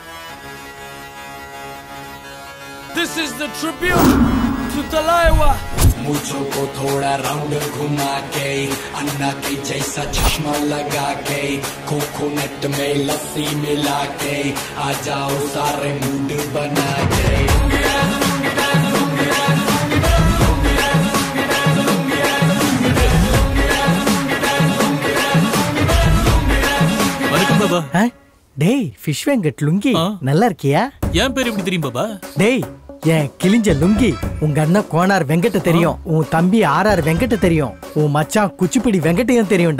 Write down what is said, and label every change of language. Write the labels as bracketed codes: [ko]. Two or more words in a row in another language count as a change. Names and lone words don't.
[en] This is the tribute to Talaiwa. [hi] मुझो को थोड़ा राउंड घुमा के अन्ना के जैसा चश्मा लगा के कोकोनट में लस्सी मिला के आ जाओ सारे मूड बना के [ta] பாபா. டேய் ஃபிஷ் வெங்கட் லுங்கி நல்லா இருக்கியா? என் பேர் எப்படி தெரியும் பாபா? டேய் என் கிழிஞ்ச லுங்கி உங்க அண்ணன் கோனார் வெங்கட்ட தெரியும், உன் தம்பி ஆர்ஆர் வெங்கட்ட தெரியும், உன் மச்சான் குச்சிப்பிடி வெங்கட்டையும் தெரியும்டா.